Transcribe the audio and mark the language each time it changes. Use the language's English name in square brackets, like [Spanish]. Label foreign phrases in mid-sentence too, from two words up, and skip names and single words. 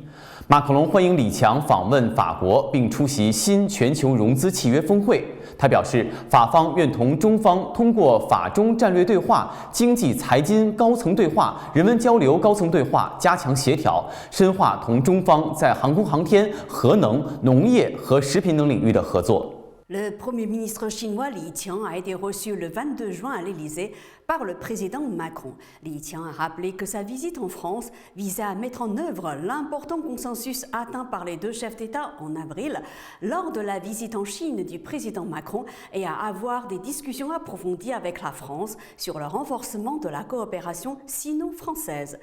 [Chinese] 马克龙欢迎李强访问法国，并出席新全球融资契约峰会。他表示，法方愿同中方通过法中战略对话、经济财经高层对话、人文交流高层对话加强协调，深化同中方在航空航天、核能、农业和食品等领域的合作。 [French] Le Premier ministre chinois Li Qiang a été reçu le 22 juin à l'Élysée par le président Macron. Li Qiang a rappelé que sa visite en France visait à mettre en œuvre l'important consensus atteint par les deux chefs d'État en avril lors de la visite en Chine du président Macron et à avoir des discussions approfondies avec la France sur le renforcement de la coopération sino-française.